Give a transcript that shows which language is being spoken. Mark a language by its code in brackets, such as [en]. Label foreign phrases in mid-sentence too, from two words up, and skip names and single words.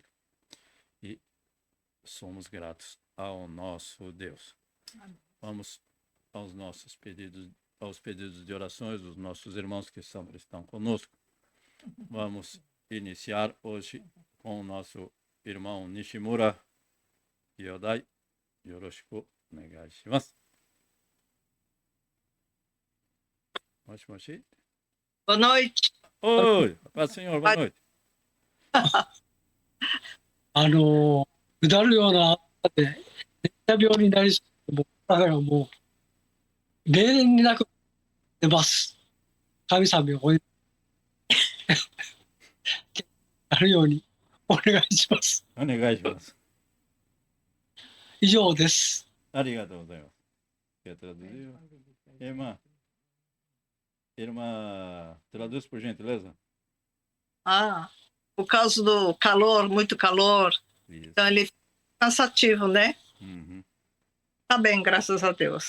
[pt] E somos gratos ao nosso Deus. Vamos aos nossos pedidos, aos pedidos de orações dos nossos irmãos que sempre estão conosco. Vamos iniciar hoje com o nosso irmão Nishimura Yodai. [ja] よろしくお願いします. Moshi. [pt] Boa noite. Oi, paz do Senhor, boa noite. [ja] うだるような暑さで熱射病になりそうで、だからもう例年になく出ます。神様をお祈りなるようにお願いします。お願いします。以上です。ありがとうございます。 [pt] Quer traduzir? Irmã, traduz por gentileza. Por causa do calor, muito calor, Isso. então ele fica cansativo, né? Uhum. Tá bem, graças a Deus.